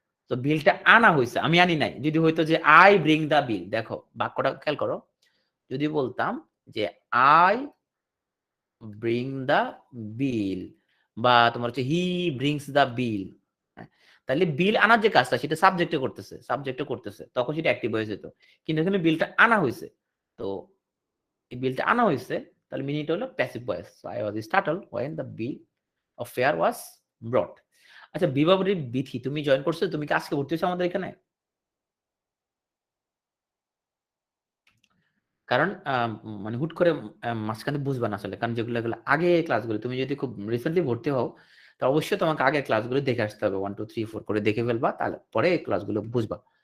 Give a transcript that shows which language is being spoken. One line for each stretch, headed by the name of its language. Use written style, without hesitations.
Bangla: তো বিলটা আনা হয়েছে, আমি আনি নাই। যদি হইতো যে
English: I bring the bill,
Bangla: দেখো বাক্যটা খেয়াল করো, যদি বলতাম যে আই ব্রিং দা বিল, বা তোমার হচ্ছে
English: he brings the bill,
Bangla: তাহলে বিল আনার যে কাজটা সেটা সাবজেক্টে করতেছে, তখন সেটা অ্যাক্টিভ ভয়েস হতো। কিন্তু এখানে বিলটা আনা হয়েছে, তো এই বিলটা আনা হয়েছে, তাহলে মিনিট হলো passive voice.
English: So I was startled when the bill of fare was brought।
Bangla: আচ্ছা, বিবাহী বিথি তুমি জয়েন করছো, তুমি কি আজকে ভর্তি হয়েছো আমাদের এখানে? কারণ মানে হুট করে মাঝখানে বুঝবা না আসলে, কারণ যেগুলো আগে ক্লাসগুলো, তুমি যদি খুব রিসেন্টলি ভর্তি হও তো অবশ্যই তোমাকে আগে ক্লাসগুলো দেখে আসতে হবে, 1 2 3 4 করে দেখে ফেলবা, তাহলে পরে এই ক্লাসগুলো বুঝবা।